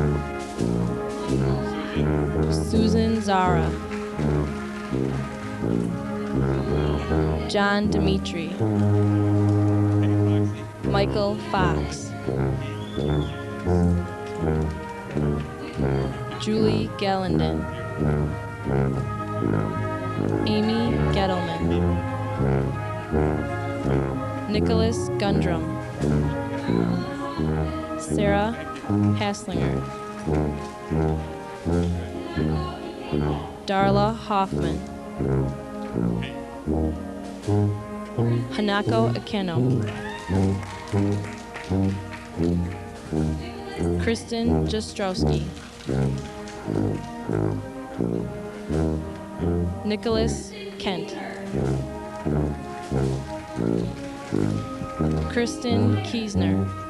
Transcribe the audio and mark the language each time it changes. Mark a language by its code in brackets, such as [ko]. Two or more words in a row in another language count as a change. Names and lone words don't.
[en] Susan Zara. John Dimitri. Michael Fox. Julie Gellenden. Amy Gettleman. Nicholas Gundrum. Sarah Haslinger. Darla Hoffman. Hanako Akeno. Kristen Jostrowski. Nicholas Kent. Kristen Kiesner.